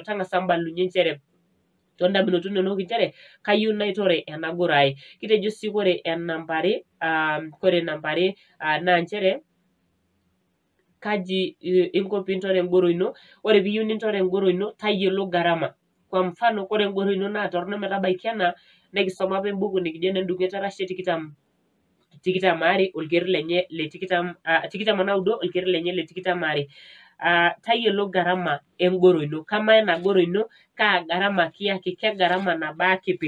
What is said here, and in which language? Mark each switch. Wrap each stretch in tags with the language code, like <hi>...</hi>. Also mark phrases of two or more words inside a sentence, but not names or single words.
<mas>Tang'asa mbalunye nchere toondamunot inonok inchere kayieu naitore ena goro ai. Kitejo sii kore enamba are naa nchere kaji inko piintore engoro ino. Ore piiyieu nintore engoro ino tayiolo gharama.</mas> <sw>Kwa mfano</sw> <mas>kore engoro ino naa torrono metabaiki ena, nekisoma apa embuku nikijo enendung'et erashe tikitam aare olkerr lenye le tikitam onaudo olkerr lenye le tikitam aare. Tayiolo gharama engoro ino. Kamaa ena goro ino kaa gharama kiyaki, ke gharama nabaa kipik.</mas>